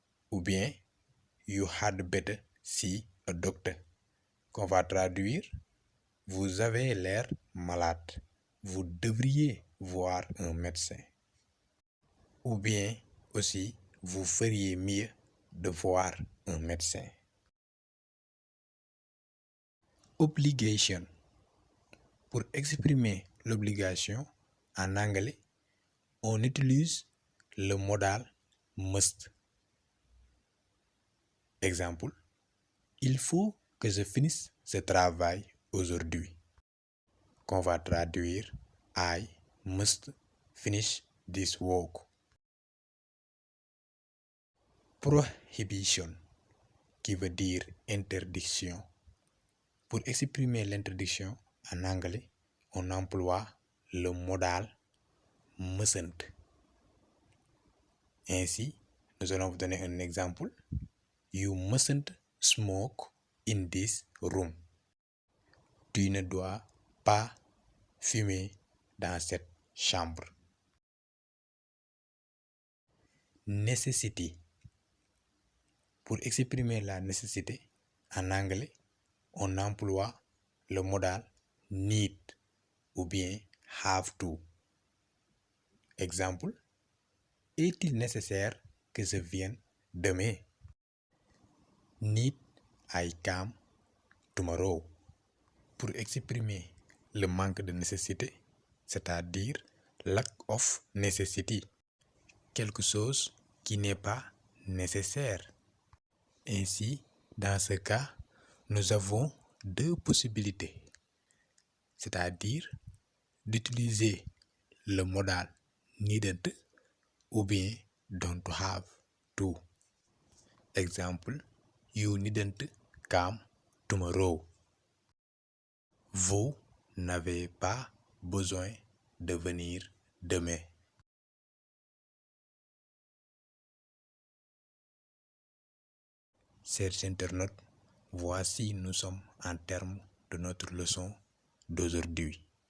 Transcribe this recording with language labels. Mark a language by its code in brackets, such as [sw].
[fr] Ou bien, [en] you had better see a doctor. [fr] Qu'on va traduire, vous avez l'air malade. Vous devriez voir un médecin. Ou bien aussi, vous feriez mieux de voir un médecin. Obligation. Pour exprimer l'obligation en anglais, on utilise le modal must. Exemple, il faut que je finisse ce travail aujourd'hui. Qu'on va traduire, [en] I must finish this work. [fr] Prohibition, qui veut dire interdiction. Pour exprimer l'interdiction en anglais, on emploie le modal mustn't. Ainsi, nous allons vous donner un exemple. [en] You mustn't smoke in this room. [fr] Tu ne dois pas fumer dans cette chambre. Nécessité. Pour exprimer la nécessité, en anglais, on emploie le modal need ou bien have to. Exemple, est-il nécessaire que je vienne demain? [en] Need I come tomorrow? [fr] Pour exprimer le manque de nécessité, c'est-à-dire [en] lack of necessity, [fr] quelque chose qui n'est pas nécessaire. Ainsi, dans ce cas, nous avons deux possibilités, c'est-à-dire d'utiliser le modal needn't ou bien don't have to. [en] Exemple, you needn't come tomorrow. [fr] Vous n'avez pas besoin de venir demain. Chers internautes, voici nous sommes en termes de notre leçon d'aujourd'hui.